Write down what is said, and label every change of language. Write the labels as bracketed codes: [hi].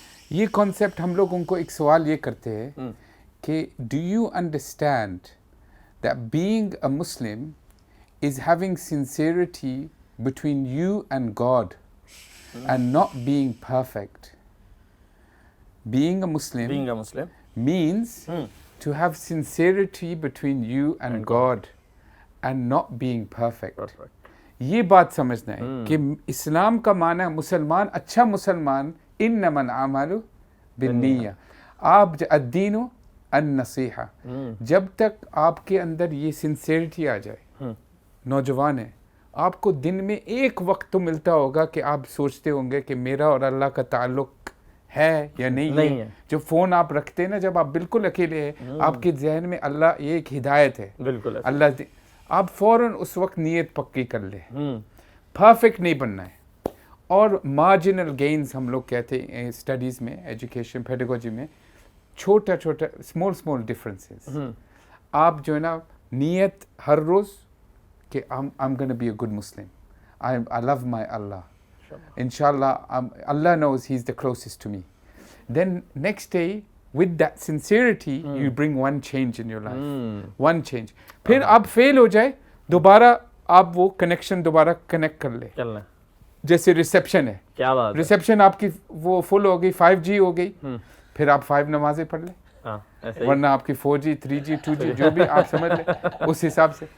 [ur] یہ کانسیپٹ ہم لوگ ان کو ایک سوال یہ کرتے ہیں کہ [en] Do you understand that being a Muslim is having sincerity between you and God and not being perfect. Being a Muslim means to have sincerity between you and God and not being perfect. [ur] یہ بات سمجھنا ہے کہ اسلام کا معنی مسلمان, اچھا مسلمان, انما الاعمال بالنیہ, آپ الدین النصیحہ, جب تک آپ کے اندر یہ سنسیریٹی آ جائے. نوجوان ہیں, آپ کو دن میں ایک وقت تو ملتا ہوگا کہ آپ سوچتے ہوں گے کہ میرا اور اللہ کا تعلق ہے یا نہیں ہے. جو فون آپ رکھتے ہیں نا, جب آپ بالکل اکیلے ہیں, آپ کے ذہن میں اللہ, یہ ایک ہدایت ہے, بالکل اللہ, آپ فوراً اس وقت نیت پکی کر لیں. پرفیکٹ نہیں بننا ہے. اور مارجنل گینز ہم لوگ کہتے ہیں اسٹڈیز میں, ایجوکیشن پیڈاگوجی میں, چھوٹا چھوٹا اسمال ڈفرینسز. آپ جو ہے نا نیت ہر روز کہ [en] I'm going to be a good Muslim. I love my Allah. Inshallah, Allah knows He's the closest to me. Then next day, with that sincerity, you bring one change in your life. One change. [ur] پھر آپ فیل ہو جائے, دوبارہ آپ وہ connection دوبارہ connect کر لیں. جیسے ریسیپشن ہے, کیا بات, ریسیپشن آپ کی وہ فل ہو گئی, 5G ہو گئی, پھر آپ 5 نمازیں پڑھ لیں, ورنہ آپ کی 4G 3G 2G جو بھی آپ سمجھ لیں اس حساب سے.